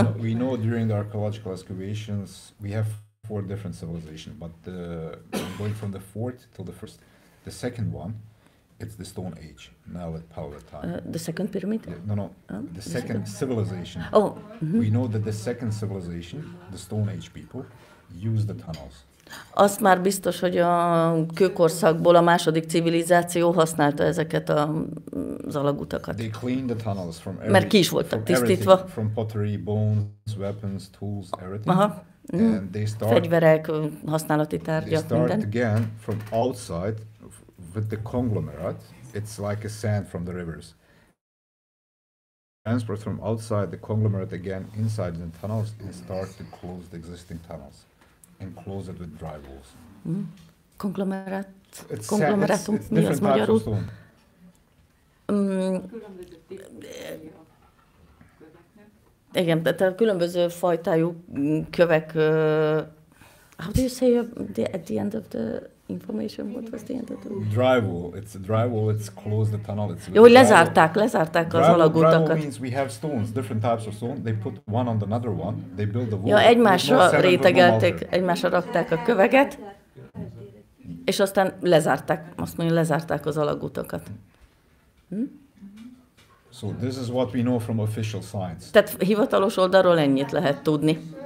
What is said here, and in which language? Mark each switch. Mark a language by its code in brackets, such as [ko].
[en] We know during the archaeological excavations we have 4 different civilizations, but going from the 4th till the first, the second one, it's the Stone Age, now at Paleo time. The second pyramid? Yeah, no. The second civilization. Oh. We know that the second civilization, the Stone Age people, use the tunnels. [hu] Azt már biztos, hogy a kőkorszakból a második civilizáció használta ezeket az alagutakat. [en] They cleaned the tunnels from [hu] mert ki is voltak tisztítva. [en] From pottery, bones, weapons, tools, everything. Aha. And they [hu] fegyverek, használati tárgyak, minden. [en] They start again from outside with the conglomerate. It's like a sand from the rivers. Transport from outside the conglomerate again inside the tunnels and start to close the existing tunnels. And close it with dry walls. [hu] Konglomerátum, mi az magyarul? Igen, tehát a különböző fajtájú kövek. [en] How do you say at the end of the Information, what was the end of it? Drywall. It's a drywall. It's closed the tunnel. It's [hu] Jó, hogy lezárták az alagutakat. [en] Drywall means we have stones, different types of stone. They put one on another one. They build the wall. [hu] Ja, egymásra rétegelték, egymásra rakták a köveket, és aztán lezárták, azt mondja, lezárták az alagutakat. [en] So this is what we know from official sites. [hu] Tehát hivatalos oldalról ennyit lehet tudni.